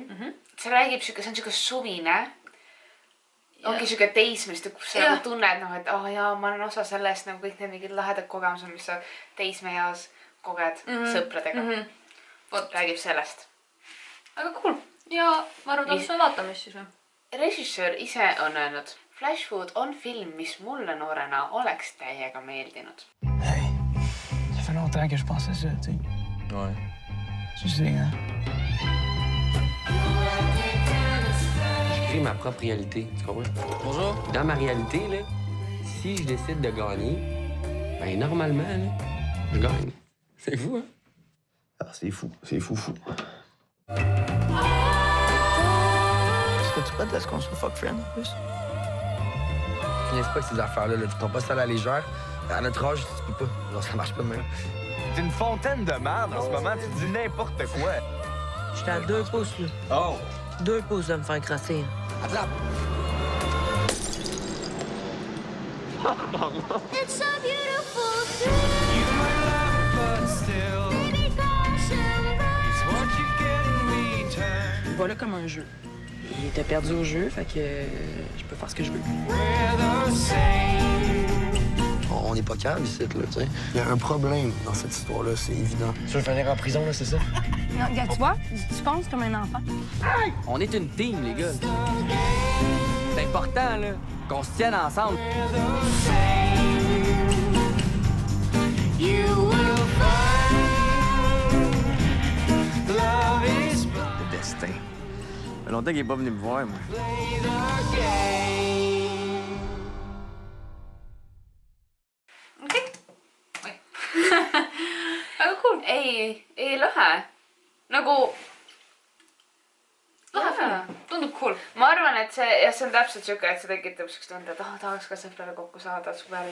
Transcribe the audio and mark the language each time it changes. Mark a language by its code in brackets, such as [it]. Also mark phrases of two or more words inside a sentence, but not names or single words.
[et] See räägib siuke, see on siuke suvine. Ongi siuke teismelist, kus sa nagu tunned, et jaa, ma olen osa sellest, nagu kõik need mingid lahedad kogemused, mis sa teismeeas koged sõpradega. Vot räägib sellest. Aga cool. Ja ma arvan, et me vaatame siis või? Režissöör ise on öelnud, Flash Food on film, mis mulle noorena oleks täiega meeldinud. [fr] Hey, ça fait longtemps que je pense à ça, tu sais. Ouais. Tu sais, hein? Je crée ma propre réalité, tu comprends? Bonjour. Dans ma réalité, là, si je décide de gagner, ben normalement, là, je gagne. C'est fou, hein? Ah, c'est fou. Est-ce que tu peux te laisser qu'on soit [en] fuck friend [fr] en plus? N'est-ce pas que ces affaires-là, là, tu prends pas ça à la légère. À notre âge, tu peux pas. Genre, ça marche pas de même. T'es une fontaine de merde en ce moment, tu dis n'importe quoi. J'étais à 2 pouces, là. Oh! 2 pouces de me faire crasser. Attrape! [en] It's a beautiful thing. You might love it, but still. Baby, caution, it's what you get in return. [fr] Voilà comme un jeu. Il était perdu au jeu, fait que je peux faire ce que je veux. On n'est pas calme ici, là, tu sais. Il y a un problème dans cette histoire-là, c'est évident. Tu veux finir en prison, là, c'est ça? Regarde, tu vois, tu penses comme un enfant. On est une team, les gars. C'est important, là, qu'on se tienne ensemble. [en] You will find love. [fr] Putain. Ça fait longtemps qu'il est pas venu me voir, moi. [et] okei . väga cool . ei lahe . nagu . lahe film , tundub cool . ma arvan , et see on täpselt siuke , et see tekitab siukest tunde , et tahaks ka sõpradega kokku saada suvel .